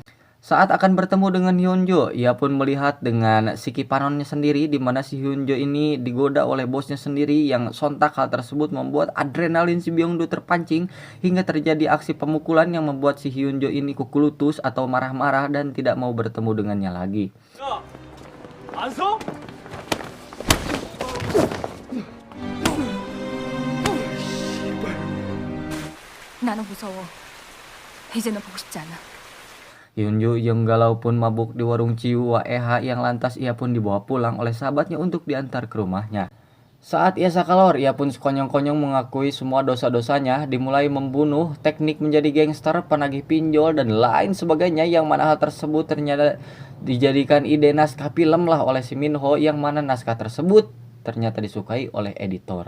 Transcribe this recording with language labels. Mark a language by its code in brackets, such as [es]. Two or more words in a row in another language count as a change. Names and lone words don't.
[id] Saat akan bertemu dengan Hyunjo, ia pun melihat dengan [su] siki panonnya [id] sendiri di mana si Hyunjo ini digoda oleh bosnya sendiri yang sontak hal tersebut membuat adrenalin si Byung-do terpancing hingga terjadi aksi pemukulan yang membuat si Hyunjo ini kukulutus atau marah-marah dan tidak mau bertemu dengannya lagi. [ko] 안서? 나는 무서워. 이제는 보고 싶지 않아. [id] Hyunjo yang galau pun mabuk di warung Ciwa Eha yang lantas ia pun dibawa pulang oleh sahabatnya untuk diantar ke rumahnya. Saat ia sakalor, ia pun sekonyong-konyong mengakui semua dosa-dosanya, dimulai membunuh, teknik menjadi gangster, penagih pinjol, dan lain sebagainya yang mana hal tersebut ternyata dijadikan ide naskah film lah oleh si Minho yang mana naskah tersebut ternyata disukai oleh editor.